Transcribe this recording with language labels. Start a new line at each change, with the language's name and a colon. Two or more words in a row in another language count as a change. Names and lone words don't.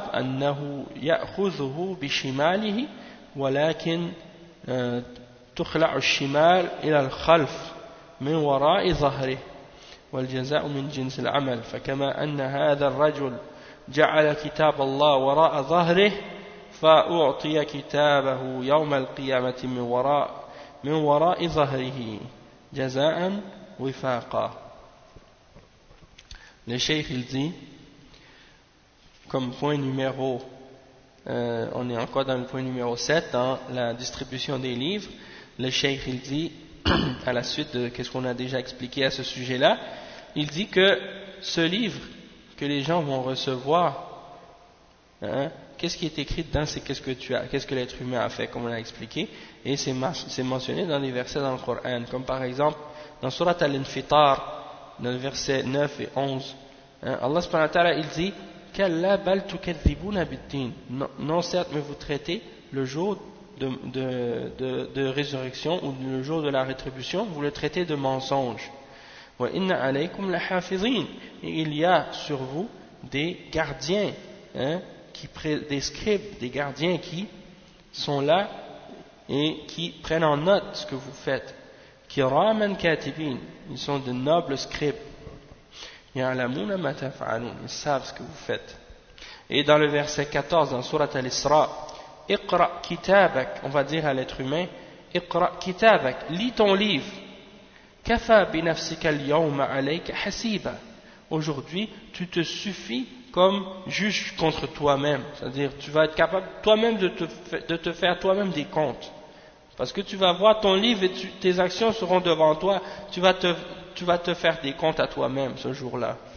Arabic: أنه يأخذه بشماله ولكن تخلع الشمال إلى الخلف من وراء ظهره والجزاء من جنس العمل فكما أن هذا الرجل جعل كتاب الله وراء ظهره فأعطي كتابه يوم القيامة من وراء ظهره جزاء وفاقا.
French: Le cheikh il dit comme point numéro on est encore dans le point numéro 7 dans la distribution des livres. Le cheikh il dit à la suite de ce qu'on a déjà expliqué à ce sujet là, il dit que ce livre que les gens vont recevoir, qu'est-ce qui est écrit dedans, c'est qu'est-ce que l'être humain a fait, comme on l'a expliqué, et c'est mentionné dans les versets dans le Coran, comme par exemple dans Surat Al-Infitar, dans le verset 9 et 11,
Arabic: الله سبحانه وتعالى
French: il dit
Arabic: كلا بل تكذبون بالدين.
French: Non certes, mais vous traitez le jour de résurrection ou le jour de la rétribution, vous le traitez de mensonge.
Arabic: وإن عليكم لحافظين.
French: Et il y a sur vous des gardiens, des scribes, des gardiens qui sont là et qui prennent en note ce que vous faites.
Arabic: كراما كاتبين.
French: Ils sont de nobles scribes.
Arabic: يعلمون ما تفعلون.
French: Ils savent ce que vous faites. Et dans le verset 14 dans Surat Al-Isra,
Arabic: اقرأ كتابك,
French: on va dire à l'être humain,
Arabic: اقرأ كتابك,
French: lis ton livre.
Arabic: كفى بنفسك اليوم عليك حسيبا.
French: Aujourd'hui, tu te suffis comme juge contre toi-même. C'est-à-dire, tu vas être capable toi-même de te faire toi-même des comptes. Parce que tu vas voir ton livre et tes actions seront devant toi. Tu vas te faire des comptes à toi-même ce jour-là.